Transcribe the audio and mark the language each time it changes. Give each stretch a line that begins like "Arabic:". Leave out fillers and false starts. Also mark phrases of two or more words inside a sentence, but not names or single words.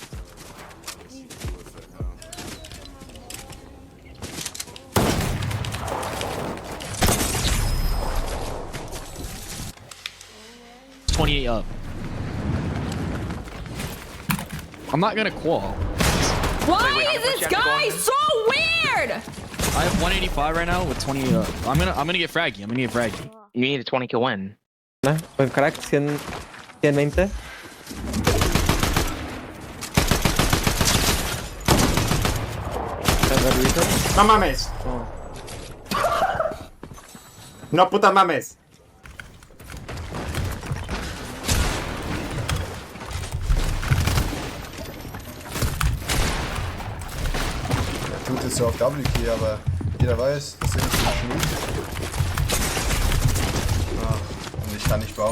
English: Up. I'm not gonna qual. Why is this guy so weird? I have 185 right now with 20 up. I'm gonna get fraggy. You need a 20 kill win.
Spanish: ¿No? Buen crack, 100, 120. No mames. No puta mames.
German: Tut jetzt so auf W-Key, aber jeder weiß, das Ding ist nicht smooth. Und ich kann nicht bauen.